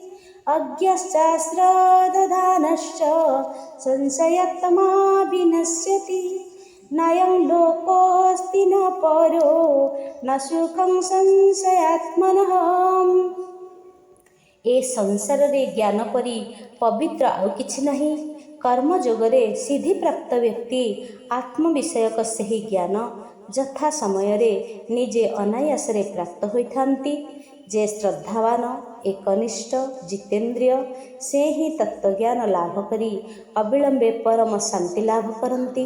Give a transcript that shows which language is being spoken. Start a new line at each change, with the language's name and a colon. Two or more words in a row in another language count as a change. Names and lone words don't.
Sanskrit: अज्ञश्चाश्रद्धानश्च संशयात्मा विनश्यति, नायं लोकोऽस्ति न परो न सुखं संशयात्मनः।
Odia: ए संसाରରେ ଜ୍ଞାନ ପରି ପବିତ୍ର ଆଉ କିଛି ନାହିଁ। କର୍ମ ଯୋଗରେ ସିଦ୍ଧିପ୍ରାପ୍ତ ବ୍ୟକ୍ତି ଆତ୍ମବିଷୟକ ସେହି ଜ୍ଞାନ ଯଥା ସମୟରେ ନିଜେ ଅନାୟାସରେ ପ୍ରାପ୍ତ ହୋଇଥାନ୍ତି। ଯେ ଶ୍ରଦ୍ଧାବାନ, ଏକନିଷ୍ଠ, ଜିତେନ୍ଦ୍ରିୟ, ସେ ହିଁ ତତ୍ତ୍ୱଜ୍ଞାନ ଲାଭ କରି ଅବିଳମ୍ବେ ପରମ ଶାନ୍ତି ଲାଭ କରନ୍ତି।